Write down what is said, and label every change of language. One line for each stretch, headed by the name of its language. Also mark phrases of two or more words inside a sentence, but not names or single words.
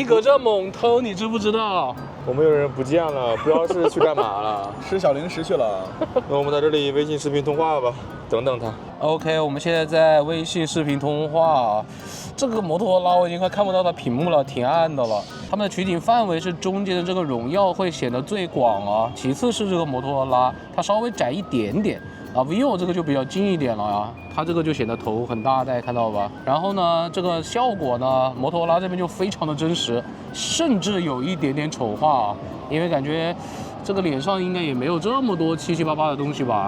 Chinese: 你隔着猛偷，你知不知道？我們有人不見了，不知道是去幹嘛了，吃小零食去了。那我們在這裡微信視頻通話吧，等等他。 OK， 我們現在在微信視頻通話。這個摩托羅拉我已經快看不到它屏幕了，挺暗的了。他們的取景範圍是中間的這個榮耀會顯得最廣啊，其次是這個摩托羅拉，它稍微窄一點點。啊 ，vivo 這個就比較近一點了呀，它這個就顯得頭很大，大家看到吧？然後呢，這個效果呢，摩托羅拉這邊就非常的真實，甚至有一點點醜化啊，因為感覺這個臉上應該也沒有這麼多七七八八的東西吧。